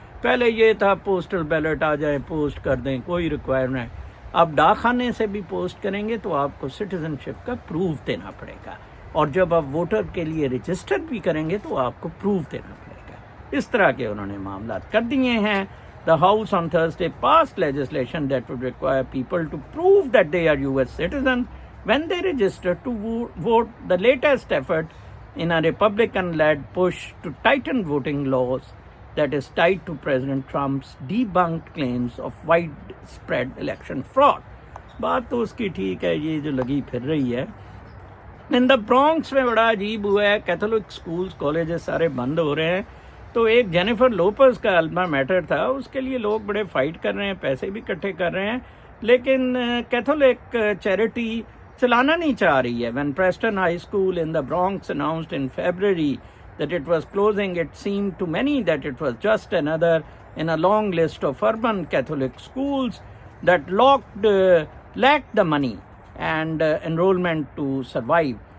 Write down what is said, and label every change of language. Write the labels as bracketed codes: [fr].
[ur] پہلے یہ تھا پوسٹل بیلٹ آ جائے پوسٹ کر دیں, کوئی ریکوائرمنٹ. اب ڈاک خانے سے بھی پوسٹ کریں گے تو آپ کو سٹیزن شپ کا پروف دینا پڑے گا, اور جب آپ ووٹر کے لیے رجسٹر بھی کریں گے تو آپ کو پروف دینا پڑے گا. اس طرح کے انہوں نے معاملات کر دیے ہیں. [en] The House on Thursday passed legislation that would require people to prove that they are US citizens when they register to vote, the latest effort in a Republican-led push to tighten voting laws that is tied to President Trump's debunked claims of widespread election fraud. [ur] بات تو اس کی ٹھیک ہے, یہ جو لگی پھر رہی ہے. ان دا برانکس میں بڑا عجیب ہوا ہے, کیتھولک سکولز کالجز سارے بند ہو رہے ہیں. تو ایک جینیفر لوپز کا الما میٹر تھا, اس کے لیے لوگ بڑے فائٹ کر رہے ہیں, پیسے بھی اکٹھے کر رہے ہیں, لیکن کیتھولک چیریٹی چلانا نہیں چاہ رہی ہے. [en] When Preston High School in the Bronx announced in February that it was closing, it seemed to many that it was just another in a long list of urban Catholic schools that lacked the money and enrollment to survive.